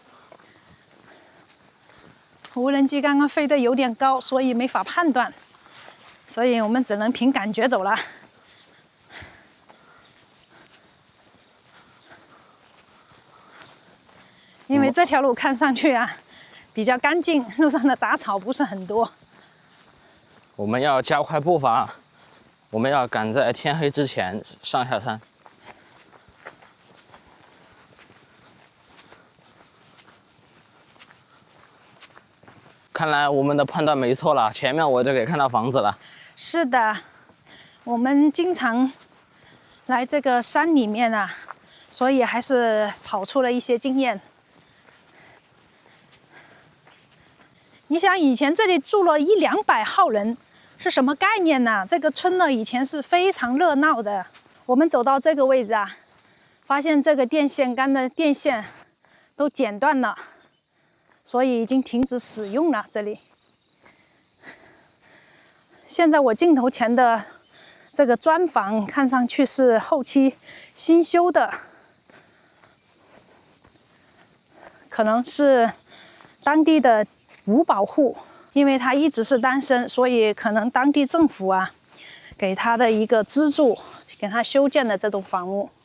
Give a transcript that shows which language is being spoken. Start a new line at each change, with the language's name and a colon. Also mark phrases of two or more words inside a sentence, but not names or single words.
Chinese: 無人機剛剛飛得有點高，所以沒法判斷，所以我們只能憑感覺走了。因為這條路看上去啊比較乾淨，路上的雜草不是很多。我們要加快步伐，我們要趕在天黑之前上下山。看來我們的判断沒錯了，前面我就可以看到房子了。是的，我們經常來這個山裡面啊，所以還是跑出了一些經驗。你想，以前這裡住了100-200號人，是什麼概念呢？這個村呢，以前是非常熱鬧的。我們走到這個位置啊，發現這個電線桿的電線都剪斷了。所以已經停止使用了。這裡，現在我鏡頭前的這個磚房看上去是後期新修的，可能是當地的五保戶，因為他一直是單身，所以可能當地政府啊給他的一個資助，給他修建的這棟房屋。